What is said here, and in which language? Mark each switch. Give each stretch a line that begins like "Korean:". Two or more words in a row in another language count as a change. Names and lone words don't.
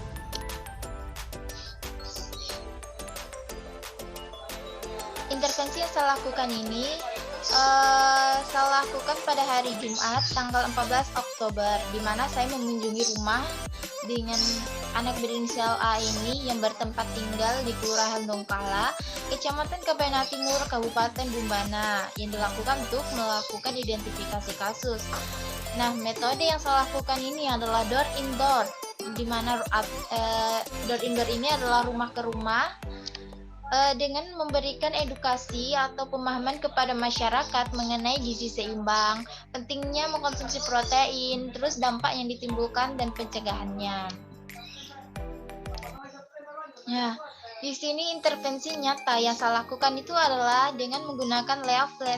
Indonesian: Intervensi yang saya lakukan ini saya lakukan pada hari Jumat tanggal 14 Oktober, di mana saya mengunjungi rumah dengan anak berinisial A ini yang bertempat tinggal di Kelurahan Dongkala, Kecamatan Kabayan Timur, Kabupaten Bumbana, yang dilakukan untuk melakukan identifikasi kasus. Nah, metode yang saya lakukan ini adalah
English: door in door,
Indonesian: di mana
English: door in door
Indonesian: ini adalah rumah ke rumah, dengan memberikan edukasi atau pemahaman kepada masyarakat mengenai gizi seimbang, pentingnya mengkonsumsi protein, terus dampak yang ditimbulkan dan pencegahannya. Nah, di sini intervensi nyata yang saya lakukan itu adalah dengan menggunakan leaflet.